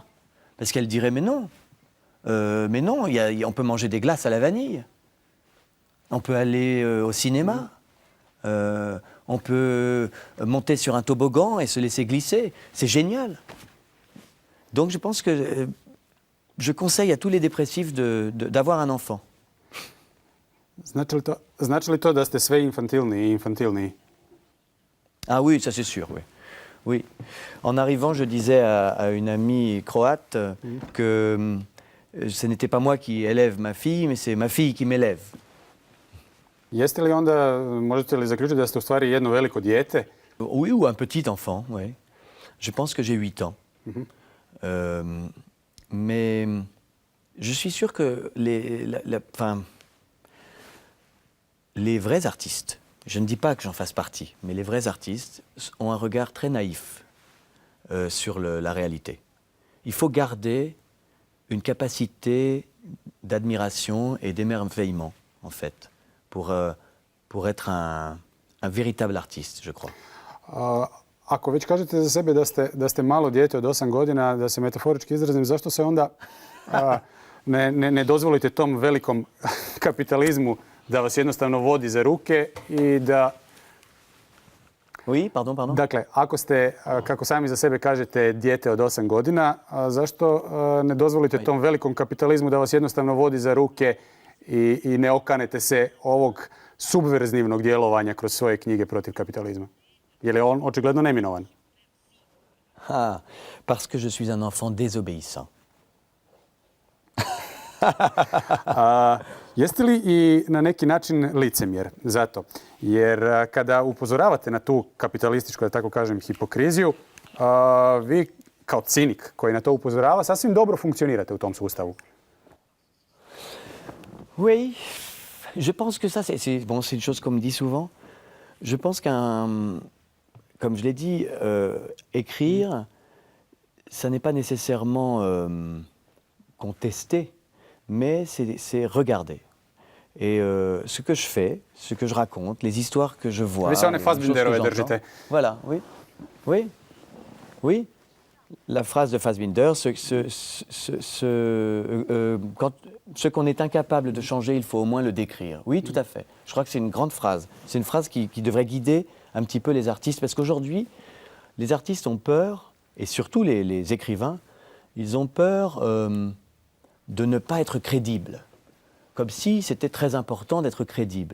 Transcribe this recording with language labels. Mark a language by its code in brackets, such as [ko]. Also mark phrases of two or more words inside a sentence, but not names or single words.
[fr] Parce qu'elle dirait, mais non, on peut manger des glaces à la vanille. On peut aller au cinéma. On peut monter sur un toboggan et se laisser glisser. C'est génial. Donc je pense que je conseille à tous les dépressifs d'avoir un enfant. [hr] Znači li to da ste sve infantilniji i infantilniji? [fr] Ah oui, ça c'est sûr, oui. Oui. En arrivant, je disais à une amie croate que ce n'était pas moi qui élève ma fille, mais c'est ma fille qui m'élève. [hr] Jeste li onda, možete li zaključiti da ste u stvari jedno veliko dijete? [fr] Oui, ou un petit enfant, oui. Je pense que j'ai 8 ans. Mais je suis sûr que les vrais artistes, je ne dis pas que j'en fasse partie, mais les vrais artistes ont un regard très naïf sur la réalité. Il faut garder une capacité d'admiration et d'émerveillement, en fait, pour être un véritable artiste, je crois. [hr] Ako već kažete za sebe da ste malo dijete od 8 godina, da se metaforički izrazim, zašto se onda ne dozvolite tom velikom kapitalizmu da vas jednostavno vodi za ruke i da... [fr] Oui, pardon. [hr] Dakle, ako ste, kako sami za sebe kažete, dijete od 8 godina, zašto ne dozvolite tom velikom kapitalizmu da vas jednostavno vodi za ruke i ne okanete se ovog subverzivnog djelovanja kroz svoje knjige protiv kapitalizma? Jer je on očigledno neminovan. [fr] Parce que je suis un enfant désobéissant. [hr] Jeste li i na neki način licemjer zato? Jer kada upozoravate na tu kapitalističku, da tako kažem, hipokriziju, vi kao cinik koji na to upozorava sasvim dobro funkcionirate u tom sustavu. [fr] Oui, je pense que ça, c'est une chose qu'on me dit souvent. Je pense comme je l'ai dit, écrire, ça n'est pas nécessairement contester, mais c'est regarder. Et ce que je fais, ce que je raconte, les histoires que je vois, [hr] Vi se one Fassbinderove držite. [fr] Voilà, oui. la phrase de Fassbinder, ce qu'on est incapable de changer, il faut au moins le décrire. Oui, tout à fait. Je crois que c'est une grande phrase. C'est une phrase qui devrait guider un petit peu les artistes, parce qu'aujourd'hui, les artistes ont peur, et surtout les écrivains, ils ont peur de ne pas être crédibles, comme si c'était très important d'être crédible.